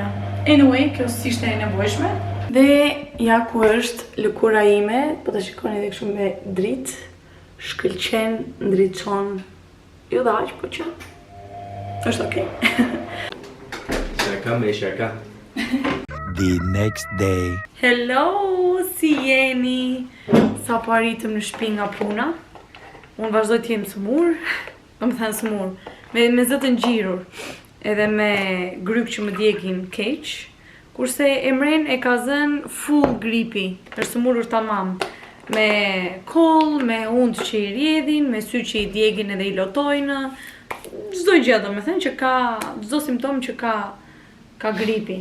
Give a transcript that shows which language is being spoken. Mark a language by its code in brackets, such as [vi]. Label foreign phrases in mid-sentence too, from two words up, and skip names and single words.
[sq] Anyway, kjo s'ishte e nevojshme. Dhe ja ku është lëkura ime, po të shikoni edhe kështu me dritë. shkëlqen, ndriçon, jo dhe aq, po që është okay. Shaka me shaka. [en] The next day. Hello, [sq] si jeni? Sa po arritëm në shtëpi nga puna. Unë vazhdoj të jem smur, do të thënë smur, me zë të ngjirur, edhe me gryp që më djegin keq, kurse Emren e ka zënë full gripi, është smurur tamam, me koll, me undë që i rjedhin, me sy që i djegin edhe i lotojnë, çdo gjë do të thënë që ka çdo simptom që ka gripi.